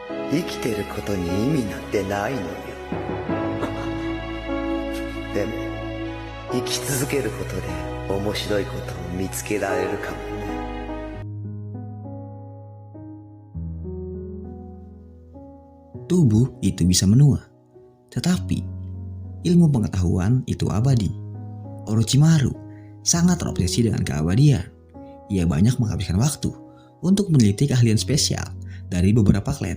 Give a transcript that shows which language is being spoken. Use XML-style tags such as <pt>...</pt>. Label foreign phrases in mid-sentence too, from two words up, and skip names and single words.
<ja>生きてることに意味なんてないのよ。でも生き続けることで面白いことを見つけられるかもね。</ja> <id>Tubuh itu bisa menua, tetapi ilmu pengetahuan itu abadi. Orochimaru sangat terobsesi dengan keabadian. Ia banyak menghabiskan waktu untuk meneliti keahlian spesial dari beberapa klan.</id>